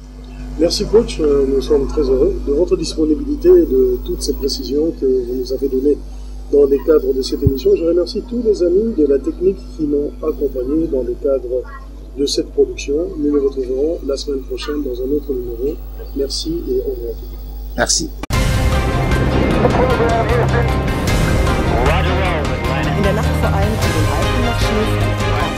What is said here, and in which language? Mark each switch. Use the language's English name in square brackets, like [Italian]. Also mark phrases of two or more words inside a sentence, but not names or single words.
[French] Merci coach, nous sommes très heureux de votre disponibilité et de toutes ces précisions que vous nous avez données dans le cadre de cette émission. Je remercie tous les amis de la technique qui m'ont accompagné dans le cadre de cette production. Nous nous retrouverons la semaine prochaine dans un autre numéro. Merci et au revoir. Merci. [German] In der Nacht vor allem an den Alpen noch Schnee.